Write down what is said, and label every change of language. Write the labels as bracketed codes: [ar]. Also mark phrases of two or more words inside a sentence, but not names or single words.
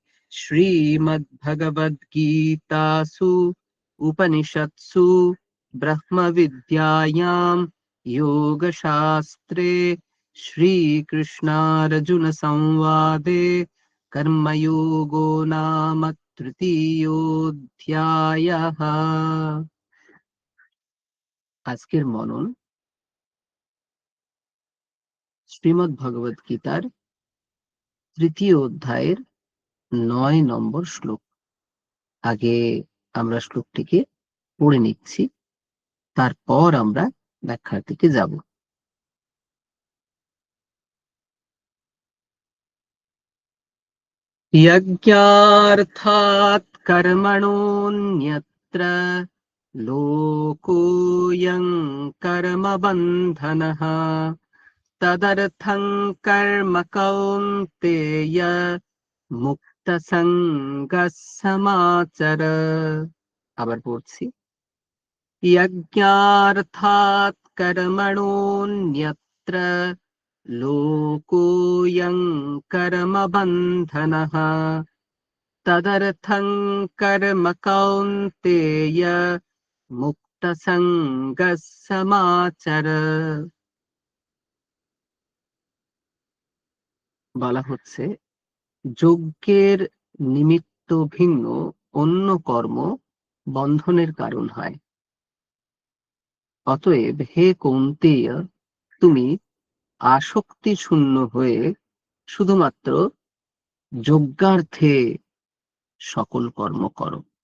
[sa] श्रीमद्भगवद्गीतासु उपनिषत्सु ब्रह्मविद्यायां योगशास्त्रे श्रीकृष्णार्जुनसंवादे कर्मयोगो नाम तृतीयोऽध्यायः। [bn] আজকের মনন শ্রীমদ্ ভগবদ গীতার তৃতীয় অধ্যায়ের ৯ নম্বর শ্লোক। আগে আমরা শ্লোকটিকে পড়ে নিচ্ছি, তারপর আমরা ব্যাখ্যার দিকে যাব। [sa] यज्ञार्थात् कर्मणोऽन्यत्र लोकोऽयं कर्मबन्धनः तदर्थं कर्म कौन्तेय मुक्तसङ्गः समाचर। [bn] আবার পড়ছি, [sa] यज्ञार्थात् कर्मणोऽन्यत्र लोकोऽयं कर्मबन्धनः तदर्थं कर्म कौन्तेय मुक्तसङ्गः समाचर। [bn] বলা হচ্ছে যজ্ঞের নিমিত্ত ভিন্ন অন্য কর্ম বন্ধনের কারণ হয়। অতএব হে কৌন্তেয়, তুমি আসক্তি শূন্য হয়ে শুধুমাত্র যজ্ঞার্থে সকল কর্ম করো।